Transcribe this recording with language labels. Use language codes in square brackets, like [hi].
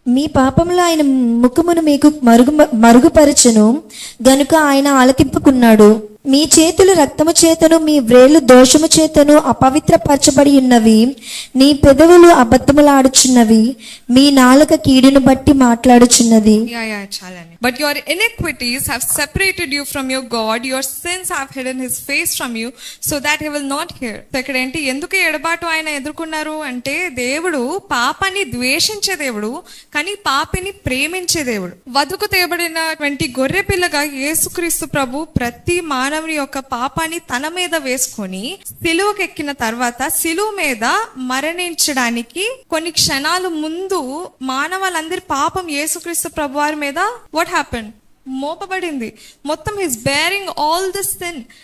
[te] మీ పాపంలో ఆయన ముఖమును మీకు మరుగుపరచును గనుక ఆయన ఆలకింపుకున్నాడు. మీ చేతులు రక్తము చేతను, మీ వ్రేళ్లు దోషము చేతను అపవిత్రపరచబడి ఉన్నవి. నీ పెదవులు అబద్ధములాడుచున్నవి, మీ నాలుక కీడును బట్టి మాట్లాడుచున్నది. [en] But your iniquities have separated you from your God, your sins have hidden his face from you so that he will not hear. [te] ఇక్కడ ఏంటి, ఎందుకు ఎడబాటు ఆయన ఎదుర్కొన్నారు అంటే, దేవుడు పాపాన్ని ద్వేషించే దేవుడు, కానీ పాపిని ప్రేమించే దేవుడు. వధుకు తేబడినటువంటి గొర్రె పిల్లగా యేసుక్రీస్తు ప్రభు ప్రతి మానవుని యొక్క పాపాన్ని తన మీద వేసుకొని సిలువకెక్కిన తర్వాత, సిలువ మీద మరణించడానికి కొన్ని క్షణాలు ముందు మానవులందరి పాపం యేసుక్రీస్తు ప్రభు వారి మీద [en] what happened, [te] మోపబడింది మొత్తం. [en] His bearing all this sin.